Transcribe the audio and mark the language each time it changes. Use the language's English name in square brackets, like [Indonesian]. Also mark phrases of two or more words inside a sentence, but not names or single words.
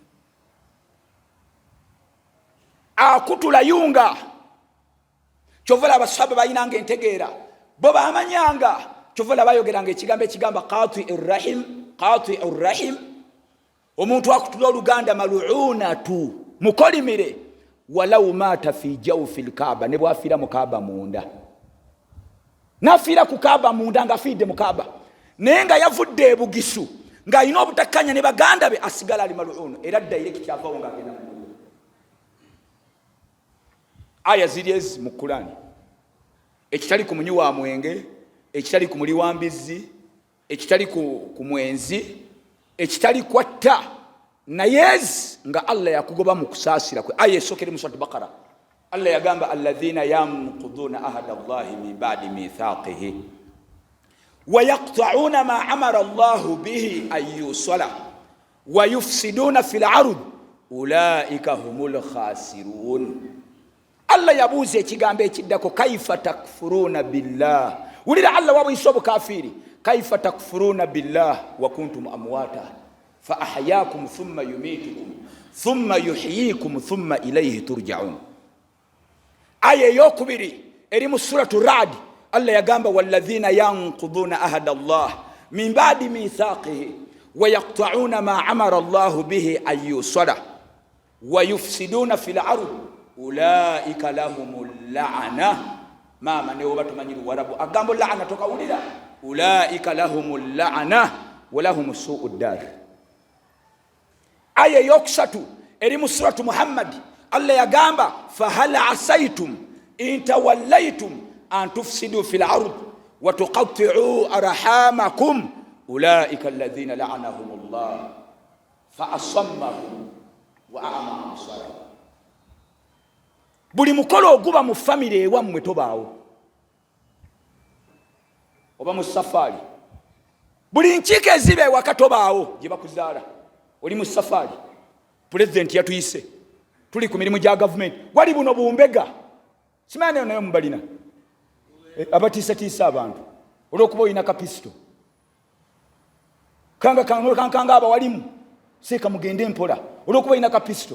[Ganda] Akutula yunga, kyovola abasahaba balinanga entegeera, bo bamanyanga, kyovola bayogeranga ekigambo ekigamba [Arabic] قاطع الرحم. [Ganda] Omuntu akutula oluganda mal'unatu, mukolimire, [Arabic] ولو مات في جوف الكعبة, [Ganda] ne bwafiira mu kaaba munda. Nafiira ku kaaba munda nga afiidde mu kaaba, naye nga yavudde ebugisu nga alina obutakkanya ne baganda be, asigala ali mal'un, era direct kyavawo nga agenda mu muliro. Aya ziri ezi mu Qur'ani, ekitali ku munywi wa mwenge, ekitali ku muli wa mbizzi, ekitali ku mwenzi, ekitali kwatta, naye ezi nga Allah yakugoba mu kusaasira kwe. Aya esokere mu Surat Baqara, Allah yagamba [Arabic] الذين ينقضون عهد الله من بعد ميثاقه ويقطعون ما أمر الله به أن يوصل ويفسدون في الأرض أولئك هم الخاسرون. [Ganda] Allah yabuuza ekigambo ekiddako [Arabic] كيف تكفرون بالله. [Ganda] Wulira Allah wabuyisa obukafiri, [Arabic] كيف تكفرون بالله وكنتم أمواتا فأحياكم ثم يميتكم ثم يحييكم ثم إليه ترجعون. [Ganda] Aya eyokubiri eri mu suratu Ra'd, Allah yagamba [Arabic] والذين ينقضون عهد الله من بعد ميثاقه ويقطعون ما أمر الله به أن يوصل ويفسدون في الأرض أولئك لهم اللعنة. [Ganda] Mama ne oba tumanyi Luwarabu agambo la'na tokawulira, [Arabic] أولئك لهم اللعنة ولهم سوء الدار. [Ganda] aya yokusatu eri mu suratu Muhammad Allah yagamba [Arabic] فهل عسيتم إن توليتم أن تفسدوا في الأرض وتقطعوا أرحامكم أولئك الذين لعنهم الله فأصمهم وأعمى أبصارهم. [Ganda] Buli mukolo oguba mu family ewammwe tobaawo, oba mu safari, buli nkiiko eziba ewaka tobaawo gye bakuzaala, oli mu safari, president yatuyise, tuli ku mirimu gya gavumenti, wali buno bumbega simanyi nayo mubalina abatiisatiisa abantu olw'okuba olina kapisito kanga abawalimu seeka mugende mpola olw'okuba olina kapisito.